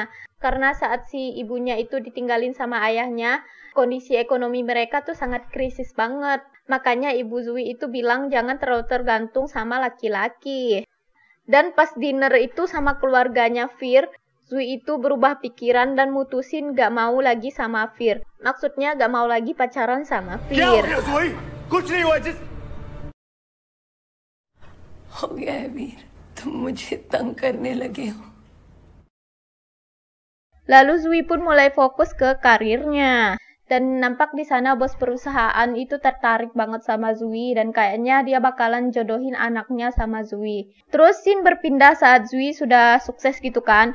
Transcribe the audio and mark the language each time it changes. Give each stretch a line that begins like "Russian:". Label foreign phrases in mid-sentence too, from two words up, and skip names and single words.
Indonesian: Karena saat si ibunya itu ditinggalin sama ayahnya, kondisi ekonomi mereka tuh sangat krisis banget. Makanya ibu Zui itu bilang jangan terlalu tergantung sama laki-laki. Dan pas dinner itu sama keluarganya Fir, Zui itu berubah pikiran dan mutusin gak mau lagi sama Fir. Maksudnya gak mau lagi pacaran sama Fir.
Hindi: हो गया है वीर, तुम मुझे तंग करने लगे हो।
Indonesian: Lalu Zui pun mulai fokus ke karirnya. Dan nampak di sana bos perusahaan itu tertarik banget sama Zui dan kayaknya dia bakalan jodohin anaknya sama Zui. Terus scene berpindah saat Zui sudah sukses gitu kan.